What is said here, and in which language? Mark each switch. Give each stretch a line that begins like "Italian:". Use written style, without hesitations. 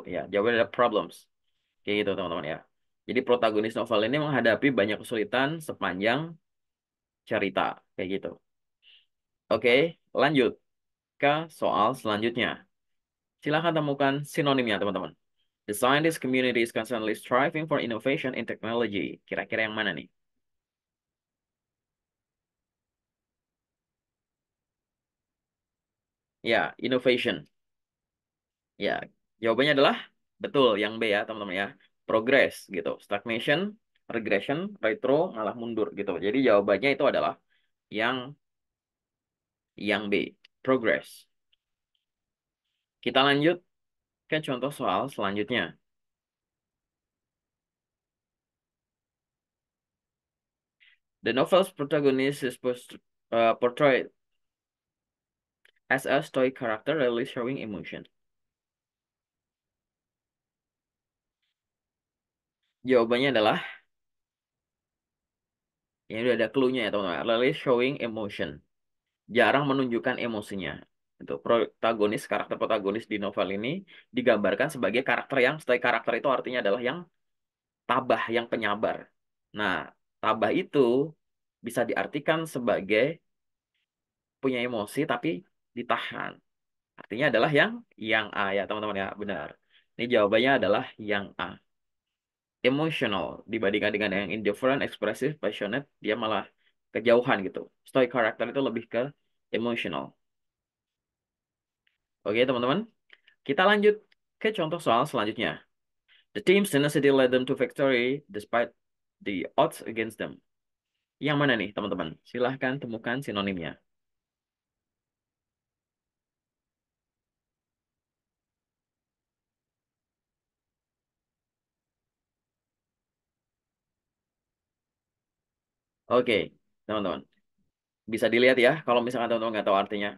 Indonesian: Ya, jawabannya ada problems. Kayak gitu teman-teman ya. Jadi protagonis novel ini menghadapi banyak kesulitan sepanjang cerita. Kayak gitu. Oke, lanjut ke soal selanjutnya. Silahkan temukan sinonimnya teman-teman.
English: The scientist community is constantly striving for innovation in technology.
Indonesian: Kira-kira yang mana nih? Ya, innovation. Ya, jawabannya adalah betul yang B ya, teman-teman ya. Progress gitu. Stagnation, regression, retro, malah mundur gitu. Jadi jawabannya itu adalah yang B. Progress. Kita lanjut ke contoh soal selanjutnya.
English: The novel's protagonist is portrayed as a stoic character rarely showing emotion.
Indonesian: Jawabannya adalah ini udah ada clue-nya ya teman-teman.
English: Rarely showing emotion.
Indonesian: Jarang menunjukkan emosinya. Itu karakter protagonis di novel ini digambarkan sebagai karakter yang stoic karakter itu artinya adalah yang tabah, yang penyabar. Nah, tabah itu bisa diartikan sebagai punya emosi tapi ditahan. Artinya adalah yang A ya teman-teman ya, benar. Ini jawabannya adalah yang A. Emotional dibandingkan dengan yang indifferent, expressive, passionate, dia malah kejauhan gitu. Stoic character itu lebih ke emotional. Oke teman-teman, kita lanjut ke contoh soal selanjutnya.
English: The team's tenacity led them to victory despite the odds against them.
Indonesian: Yang mana nih teman-teman? Silahkan temukan sinonimnya. Oke, teman-teman. Bisa dilihat ya, kalau misalkan teman-teman nggak tahu artinya.